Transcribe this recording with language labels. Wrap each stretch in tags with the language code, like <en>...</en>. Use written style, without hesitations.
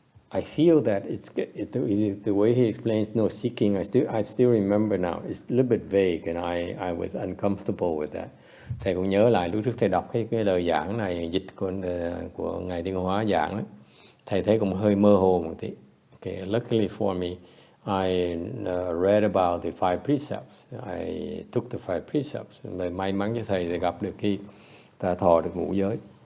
<en>I feel that the way he explains no seeking, I still remember now. It's a little bit vague, and I was uncomfortable with that.</en> <vi>Thầy cũng nhớ lại lúc trước thầy đọc cái lời giảng này, dịch của Ngài Thanh Hóa giảng đó. Thầy thấy cũng hơi mơ hồ một tí.</vi> <en>Okay, luckily for me, I read about the five precepts. I took the five precepts.</en> <vi>May mắn cho thầy thì gặp được khi ta thọ được ngũ giới.</vi>